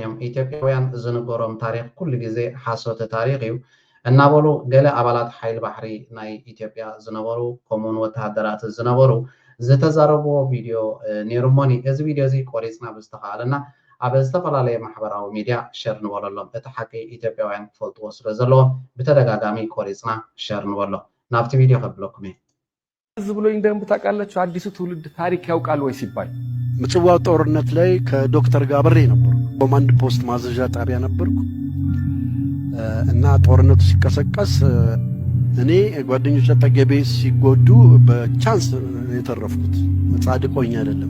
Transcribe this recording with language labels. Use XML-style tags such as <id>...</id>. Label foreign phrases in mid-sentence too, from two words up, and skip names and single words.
<ti>እዮም ኢትዮጵያውያን። ዝንገሮም ታሪክ ኩሉ ግዜ ሓሶተ ታሪክ እዩ እናበሉ ገለ ኣባላት ሓይሊ ባሕሪ ናይ ኢትዮጵያ ዝነበሩ ከምኡውን ወተሃደራት ዝነበሩ ዝተዛረብዎ ቪድዮ ነይሩሞኒ። እዚ ቪድዮ እዚ ቆሪፅና ብዝተኸኣለና ኣብ ዝተፈላለየ ማሕበራዊ ሚድያ ሸር ንበለሎም እቲ ሓቂ ኢትዮጵያውያን ክፈልጥዎ ስለ ዘለዎም ብተደጋጋሚ ቆሪፅና ሸር ንበሎ። ናብቲ ቪድዮ ከብለኩም እየ።</ti> <am>እዚ ብሎኝ እንደም ታውቃላችሁ አዲሱ ትውልድ ታሪክ ያውቃል ወይ ሲባል ምጽዋው ጦርነት ላይ ከዶክተር ጋር አብሬ ነበርኩ።</am> <en>command post</en> <am>ማዘዣ ጣቢያ ነበርኩ እና ጦርነቱ ሲቀሰቀስ እኔ ጓደኞቼ አጠገቤ ሲጎዱ በቻንስ የተረፍኩት ጻድቆኝ አይደለም።</am>